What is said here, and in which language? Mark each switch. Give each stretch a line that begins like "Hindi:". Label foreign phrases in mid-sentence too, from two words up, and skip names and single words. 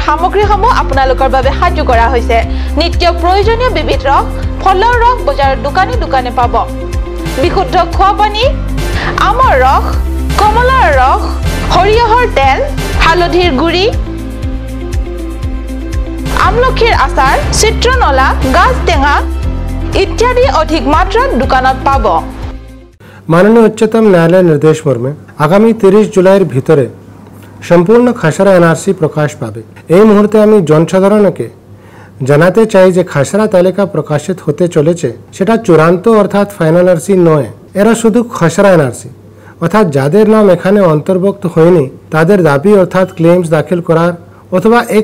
Assamese: সামগ্ৰীসমূহ আপোনালোকৰ বাবে সাজু কৰা হৈছে নিত্য প্ৰয়োজনীয় বিবিধ ৰস ফলৰ ৰস বজাৰৰ দোকানে পাব বিশুদ্ধ খোৱা পানী আমৰ ৰস কমলাৰ ৰস সৰিয়হৰ তেল হালধিৰ গুড়ি আমলখিৰ আচাৰ চিত্ৰনলা গাজ টেঙা ইত্যাদি অধিক মাত্ৰাত দোকানত পাব
Bangla: মাননীয় উচ্চতম ন্যায়ালয় নির্দেশ মর্মে আগামী 30 জুলাইর ভিতরে সম্পূর্ণ খসড়া এনআরসি প্রকাশ পাবে এই মুহূর্তে আমি জনসাধারণকে জানাতে চাই যে খাসরা তালিকা প্রকাশিত হতে চলেছে সেটা চূড়ান্ত অর্থাৎ ফাইনাল এনআরসি নয় এরা শুধু খাসরা এনআরসি অর্থাৎ যাদের নাম এখানে অন্তর্ভুক্ত হয়নি তাদের দাবি অর্থাৎ ক্লেমস দাখিল করার অথবা এক